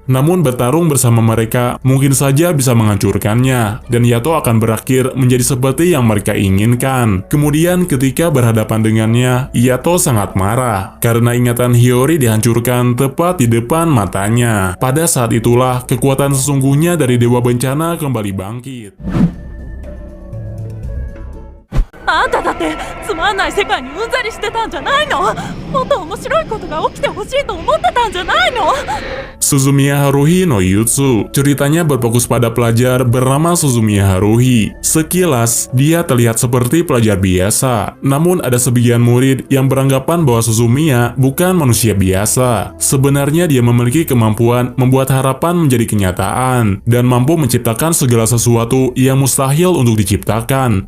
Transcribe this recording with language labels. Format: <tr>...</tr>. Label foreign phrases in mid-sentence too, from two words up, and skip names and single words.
<id>Namun bertarung bersama mereka mungkin saja bisa menghancurkannya, dan Yato akan berakhir menjadi seperti yang mereka inginkan. Kemudian ketika berhadapan dengannya, Yato sangat marah karena ingatan Hiyori dihancurkan tepat di depan matanya. Pada saat itulah kekuatan sesungguhnya dari dewa bencana kembali bangkit.</id> <ja>あんただってつまんない世界にうんざりしてたんじゃないの？もっと面白いことが起きてほしいと思ってたんじゃないの？</ja> <id>Suzumiya Haruhi no Jutsu. Ceritanya berfokus pada pelajar bernama Suzumiya Haruhi. Sekilas, dia terlihat seperti pelajar biasa. Namun ada sebagian murid yang beranggapan bahwa Suzumiya bukan manusia biasa. Sebenarnya dia memiliki kemampuan membuat harapan menjadi kenyataan dan mampu menciptakan segala sesuatu yang mustahil untuk diciptakan.</id>